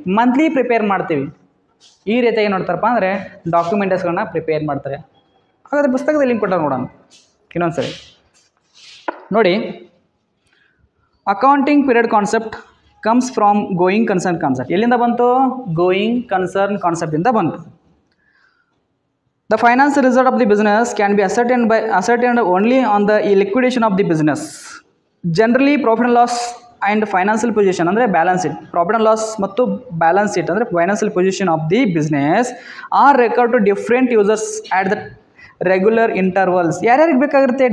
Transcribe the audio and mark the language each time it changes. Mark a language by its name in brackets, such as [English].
[Kannada] Monthly prepare ಮಾಡ್ತೀವಿ. ಈ ರೀತಿಯಾಗಿ ನೋಡ್ತಾರಪ್ಪ ಅಂದರೆ ಡಾಕ್ಯುಮೆಂಟಸ್ಗಳನ್ನ ಪ್ರಿಪೇರ್ ಮಾಡ್ತಾರೆ. ಹಾಗಾದರೆ ಪುಸ್ತಕದಲ್ಲಿ ಲಿಂಕ್ ಕೊಟ್ಟಾರೆ ನೋಡೋಣ ಇನ್ನೊಂದು ಸರಿ ನೋಡಿ. [English] Accounting period concept comes from going concern concept. [Kannada] ಎಲ್ಲಿಂದ ಬಂತು? ಗೋಯಿಂಗ್ ಕನ್ಸರ್ನ್ ಕಾನ್ಸೆಪ್ಟಿಂದ ಬಂತು. [English] The financial result of the business can be ascertained only on the liquidation of the business. Generally, profit and loss and financial position ಅಂದರೆ balance sheet, profit and loss ಮತ್ತು balance sheet ಅಂದರೆ financial position of the business are record to different users at the regular intervals. [Kannada] ಯಾರ್ಯಾರಿಗೆ ಬೇಕಾಗಿರುತ್ತೆ?